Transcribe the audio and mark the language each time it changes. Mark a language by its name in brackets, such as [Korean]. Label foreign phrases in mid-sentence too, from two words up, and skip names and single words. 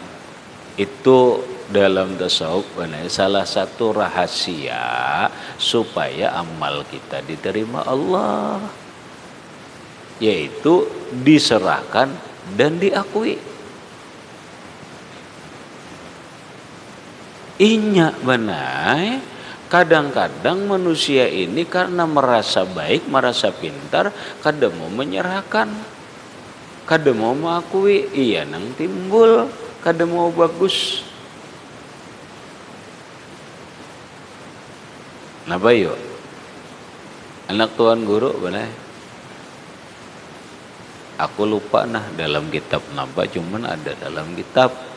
[Indonesian] Itu dalam tasawuf salah satu rahasia supaya amal kita diterima Allah, yaitu diserahkan dan diakui. [Banjar] Inya benar, kadang-kadang manusia ini karena merasa baik, merasa pintar, kadang mau menyerahkan, kadang mau mengakui, iya nang timbul, kadang mau bagus. Napa yuk? Anak tuan guru benar. Aku lupa nah dalam kitab napa, cuman ada dalam kitab.